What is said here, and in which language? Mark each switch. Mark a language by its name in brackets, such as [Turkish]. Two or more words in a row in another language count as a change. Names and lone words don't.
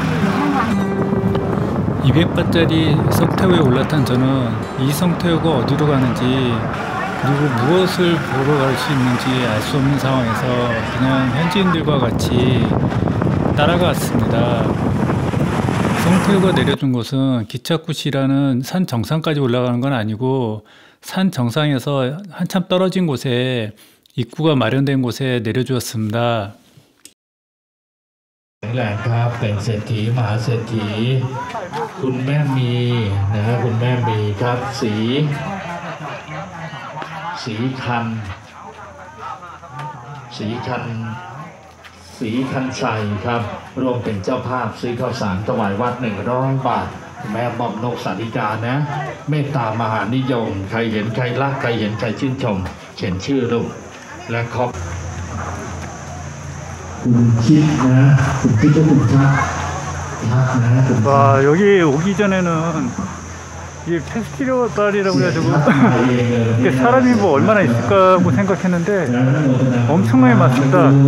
[Korean] 200바짜리 성태우에 올라탄 저는 이 성태우가 어디로 가는지 그리고 무엇을 보러 갈 수 있는지 알 수 없는 상황에서 그냥 현지인들과 같이 따라갔습니다. 성태우가 내려준 곳은 기차쿠시라는 산 정상까지 올라가는 건 아니고 산 정상에서 한참 떨어진 곳에 입구가 마련된 곳에 내려주었습니다. [Thai] แหล่งครับเป็นเศรษฐีมหาเศรษฐีคุณแม่มีนะฮะคุณแม่มีครับสีคันชัยครับร่วมเป็นเจ้าภาพซื้อข้าวสารถวายวัด100 บาทแม่มอมนกสาธิกานะเมตตามหานิยมใครเห็นใครรักใครเห็นใครชื่นชมเขียนชื่อลูกและขอบ [Korean] 와, 여기 오기 전에는 이 페스티벌이라고 해가지고 사람이 뭐 얼마나 있을까 하고 생각했는데 엄청나게 많습니다.